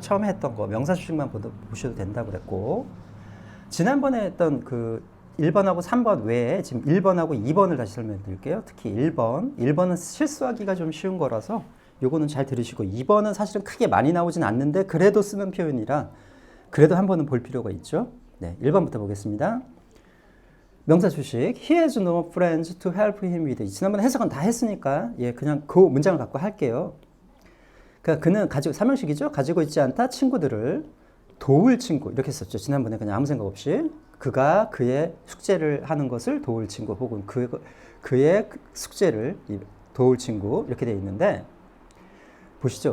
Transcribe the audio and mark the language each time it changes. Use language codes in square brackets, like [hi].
[ko] 처음에 했던 거 명사 수식만 보셔도 된다고 그랬고, 지난번에 했던 그 1번하고 3번 외에 지금 1번하고 2번을 다시 설명해 드릴게요. 특히 1번은 실수하기가 좀 쉬운 거라서 요거는 잘 들으시고, 2번은 사실은 크게 많이 나오진 않는데 그래도 쓰는 표현이라 그래도 한 번은 볼 필요가 있죠. 네, 1번부터 보겠습니다. 명사 수식. [en] He has no friends to help him with. [ko] 지난번에 해석은 다 했으니까 그냥 그 문장을 갖고 할게요. 그러니까 그는 가지고 삼형식이죠. 가지고 있지 않다 친구들을 도울 친구 이렇게 썼죠. 지난번에 그냥 아무 생각 없이 그가 그의 숙제를 하는 것을 도울 친구 혹은 그의 숙제를 도울 친구 이렇게 되어 있는데 보시죠.